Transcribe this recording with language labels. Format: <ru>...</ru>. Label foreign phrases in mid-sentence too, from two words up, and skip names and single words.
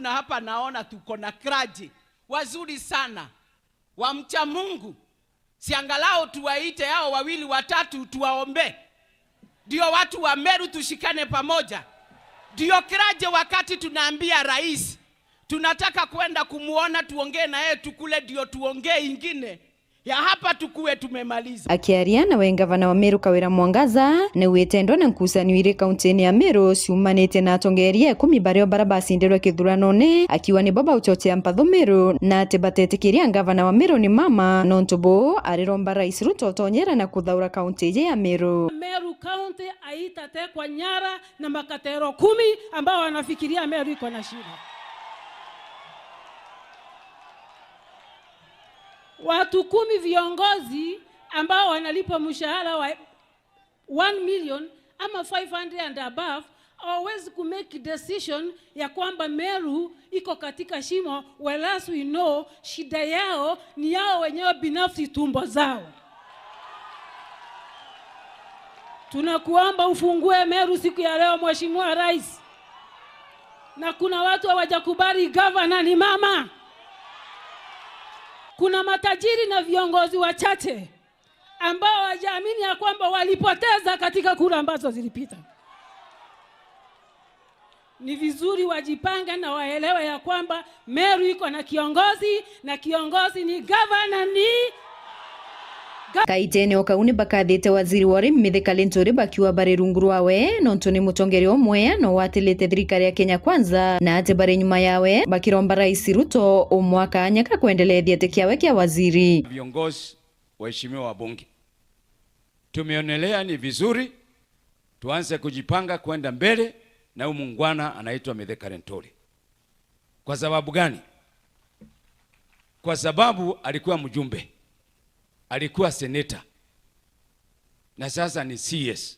<sw>Na hapa naona tuko na kraji wazuri sana wamcha Mungu, siangalao tuwaite hao wawili watatu tuwaombe, ndio watu wa Meru tushikane pamoja. Ndio kraje wakati tunaambia rais tunataka kwenda kumuona, tuongee na yeye, tukule ndio tuongee ingine ya hapa tukue tumemaliza.</sw> <mer>Akiaria na we gavana wa Meru Kawira Mwangaza ne wetendwa na nkusanio iri kaunti ya Meru ciumanite na atongeria 10 bario barabacindirwe kithuranone akiwa ni baba uchochea mpatho Meru na ati batetikiria gavana wa Meru ni mama nontubo ariromba rais Ruto tonyera na kuthaura kaunti ya Meru.</mer> <sw>Meru County aitatekwa nyara na makatero 10 ambao wanafikiria Meru iko na shida. Watu 10 viongozi ambao wanalipa mshahara wa 1 million ama 500</sw> <en>and above always to make decision</en> <sw>ya kwamba Meru iko katika shimo,</sw> <en>whereas we know</en> <sw>shida yao ni yao wenyewe binafsi, tumbo zao. Tunakuomba ufungue Meru siku ya leo, Mheshimiwa Rais. Na kuna watu hawajakubali governor ni mama. Kuna matajiri na viongozi wachache ambao hawajaamini ya kwamba walipoteza katika kura ambazo zilipita. Ni vizuri wajipange na waelewe ya kwamba Meru iko na kiongozi, na kiongozi ni governor ni</sw> <mer>kaitene okauni bakathite waziri wa urimi Mithika LINTURI bakiwa bari runguru wawe nontoni mutongeri omwe no watilite thirikari ya Kenya Kwanza na ati bari nyuma yawe bakiromba rais Ruto omwaka anyaka kuendelea thiete kiawe kia waziri.</mer> <sw>Viongozi waheshimiwa wabunge, tumeonelea ni vizuri tuanze kujipanga kwenda mbele na huyu muungwana anaitwa Mithika Linturi. Kwa sababu gani? Kwa sababu alikuwa mjumbe, alikuwa senator, na sasa ni CS.</sw>